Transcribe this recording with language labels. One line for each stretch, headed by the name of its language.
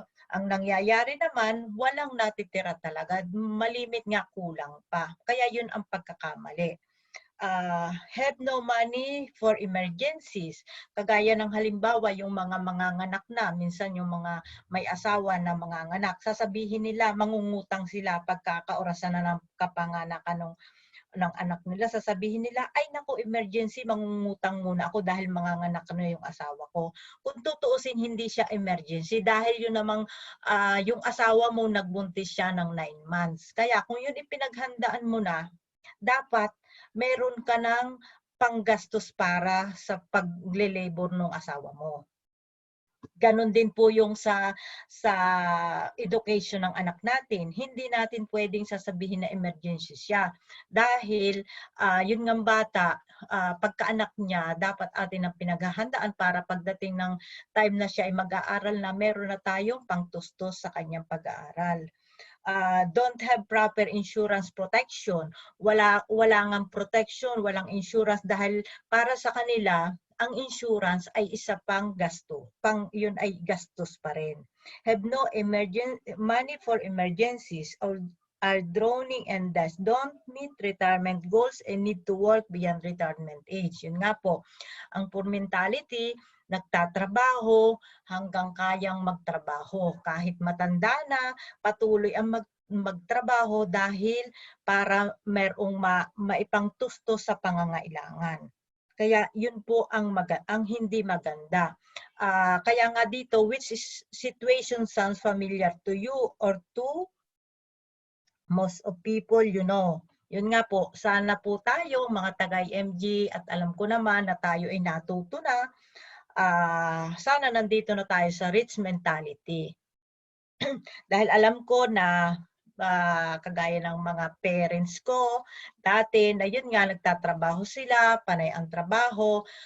Filipino: Ang nangyayari naman, walang natitira talaga. Malimit nga, kulang pa. Kaya yun ang pagkakamali.
English: Have no money for emergencies.
Filipino: Kagaya ng halimbawa, yung mga manganganak na, minsan yung mga may asawa na manganganak, sasabihin nila, mangungutang sila pagkakaorasan na ng kapanganakan ng anak nila, sasabihin nila, ay naku, emergency, mangungutang muna ako dahil manganganak na yung asawa ko. Kung tutuusin, hindi siya emergency dahil yun namang yung asawa mo nagbuntis siya ng 9 months. Kaya kung yun ipinaghandaan mo na, dapat meron ka ng panggastos para sa pagle-labor ng asawa mo. Ganon din po yung sa education ng anak natin. Hindi natin pwedeng sasabihin na emergency siya. Dahil yun ng bata, pagkaanak niya, dapat atin ang pinaghahandaan para pagdating ng time na siya ay mag-aaral na, meron na tayong pangtustos sa kanyang pag-aaral.
English: Don't have proper insurance protection.
Filipino: Wala ngang protection, walang insurance dahil para sa kanila, ang insurance ay isa pang gasto. Yun ay gastos pa rin.
English: Have no money for emergencies or are drowning and thus don't meet retirement goals and need to work beyond retirement age.
Filipino: Yun nga po, ang poor mentality, nagtatrabaho hanggang kayang magtrabaho. Kahit matanda na, patuloy ang magtrabaho dahil para merong maipangtusto sa pangangailangan. Kaya yun po ang hindi maganda. Kaya nga dito,
English: which situation sounds familiar to you or to most of people, you know.
Filipino: Yun nga po, sana po tayo mga taga-IMG at alam ko naman na tayo ay natuto na. Sana nandito na tayo sa rich mentality. Dahil alam ko na kagaya ng mga parents ko dati na yun nga nagtatrabaho sila, panay ang trabaho.